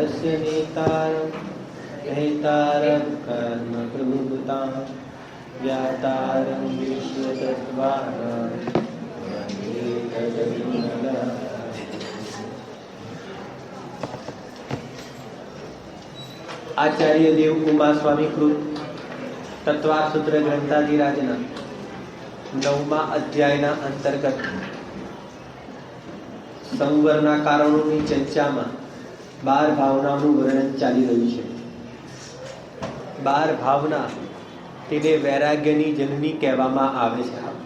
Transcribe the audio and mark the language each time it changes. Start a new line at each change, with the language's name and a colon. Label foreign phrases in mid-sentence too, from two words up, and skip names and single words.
Sanskrit: नेतारं नेतारं कर्मकृतां व्यातारं विश्वतत्त्वानां वन्दे जगन्नाथं।
Gujarati: આચાર્ય દેવ ઉમા સ્વામી કૃત તત્વાસૂત્ર ગ્રંથાધિરાજના 9મા અધ્યાયના અંતર્ગત સંવરના કારણોની ચર્ચામાં 12 ભાવનાનું વર્ણન ચાલી રહ્યું છે। 12 ભાવના તેને વૈરાગ્યની જનની કહેવામાં આવે છે।